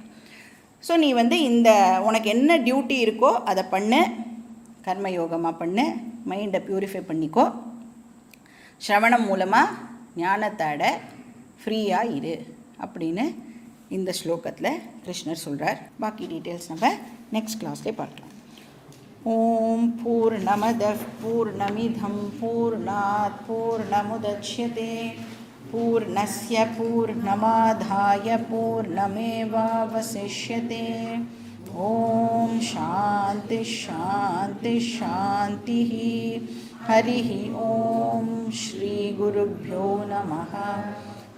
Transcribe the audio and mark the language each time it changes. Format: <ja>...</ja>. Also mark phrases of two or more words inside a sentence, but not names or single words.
<ta>ஸோ நீ வந்து இந்த உனக்கு என்ன டியூட்டி இருக்கோ அதை பண்ணு, கர்மயோகமாக பண்ணு,</ta> <en>mind purify</en> <ta>பண்ணிக்கோ, ஸ்ரவணம் மூலமாக ஞானத்தோட ஃப்ரீயாக இரு அப்படின்னு இந்த ஸ்லோகத்தில் கிருஷ்ணர் சொல்கிறார். பாக்கி டீட்டெயில்ஸ் நம்ம</ta> <en>next class</en> <ta>பார்க்கலாம்.</ta> <sa>ओम् पूर्णमदः पूर्णमिदं पूर्णात् पूर्णमुदच्यते पूर्णस्य पूर्णमादाय पूर्णमेवावशिष्यते. ओम् शान्ति शान्ति शान्ति. हरिः ओम श्री गुरुभ्यो नमः.</sa>